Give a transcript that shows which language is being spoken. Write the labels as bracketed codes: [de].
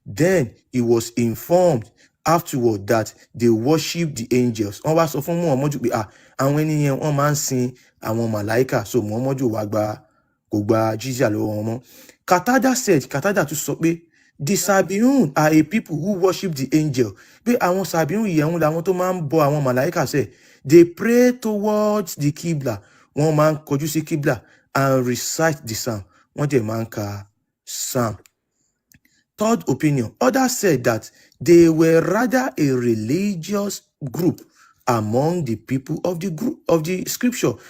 [en] Then he was informed afterward that they worship the angels. [yo] Wọ́n wá sọ fún Muhammadu pé àwọn ènìyàn wọ́n máa ń sin àwọn màláíkà, so Muhammadu wá kò gba jizya lọ́wọ́ wọn mọ́. [en] Qatada said, [yo] Qatada tún sọ pé [en] the Sabiun are a people who worship the angel. [yo] Pé àwọn Sabiun yìí àwọn làwọn tó máa ń bọ àwọn màláíkà sẹ́. [en] They pray towards the Qibla. [yo] Wọ́n máa ń kọjú sí Qibla [en] and recite the psalm. [yo] Wọ́n dẹ̀ máa ń ka psalm. [en] Third opinion, others said that they were rather a religious group among the people of the group of the scripture.